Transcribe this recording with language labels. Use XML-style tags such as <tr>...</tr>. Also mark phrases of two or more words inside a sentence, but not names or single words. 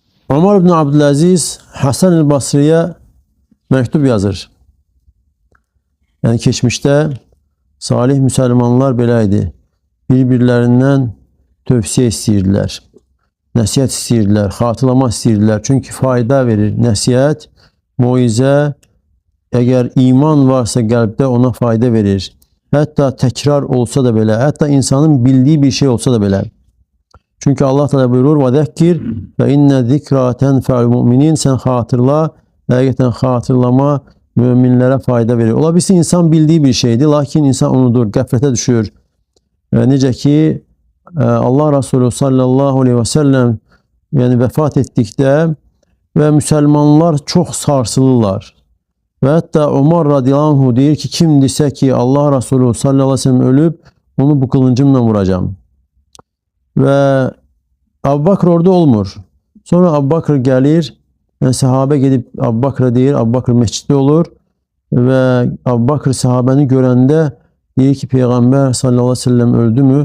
<tr>Ömer ibn Abdülaziz Hasan el-Basri'ye mektup yazır. Yani geçmişte salih Müslümanlar belaydı.</tr> <az>Birbirlerinden tövsiye istəyirlər. Nəsihət istəyirlər, xatırlama istəyirlər. Çünki fayda verir. Nəsihət, moizə, əgər iman varsa qəlbdə ona fayda verir. Hətta təkrar olsa da belə, hətta insanın bildiyi bir şey olsa da belə. Çünki Allah Teala buyurur:</az> <ar>"وذكر فإن الذكرى تنفع المؤمنين."</ar> <az>Sən xatırla, həqiqətən xatırlama müminlərə fayda verir. Ola bilsin insan bildiği bir şeydir, lakin insan unudur, qəflətə düşür. Necə ki Allah Resulü</az> <ar>صلى الله عليه وسلم</ar> <az>yani vefat ettikdə və Müslümanlar çox sarsılırlar. Və hətta Ömer</az> <ar>رضي الله عنه</ar> <az>deyir ki, kim desə ki Allah Resulü</az> <ar>صلى الله عليه وسلم</ar> <az>ölüb, onu bu kılıncımla vuracağım. Və Abu Bakr orada olmur. Sonra Abu Bakr gəlir, yani sahabe gedib Abu Bakr'a deyir, Abu Bakr mesciddə olur və Abu Bakr sahabəni görəndə deyir ki, Peyğəmbər</az> <ar>صلى الله عليه وسلم</ar> <az>öldü mü?</az>